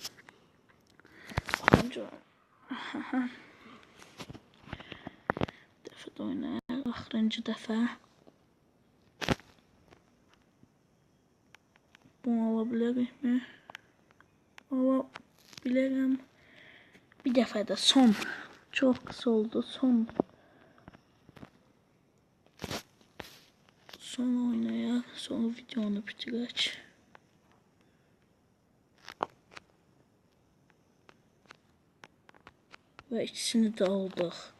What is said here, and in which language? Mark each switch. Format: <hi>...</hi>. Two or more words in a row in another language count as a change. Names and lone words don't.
<az>Dəfə də oynayaq. Axırıncı dəfə.</az> <tr>Bunu alabilirik mi? Alabilirim.</tr> <az>Bir dəfə də son.</az> <tr>Çok kısa oldu.</tr> <az>Son oynayaq. Son videonu bitirək.</az> <tr>Ve ikisini de aldık.</tr>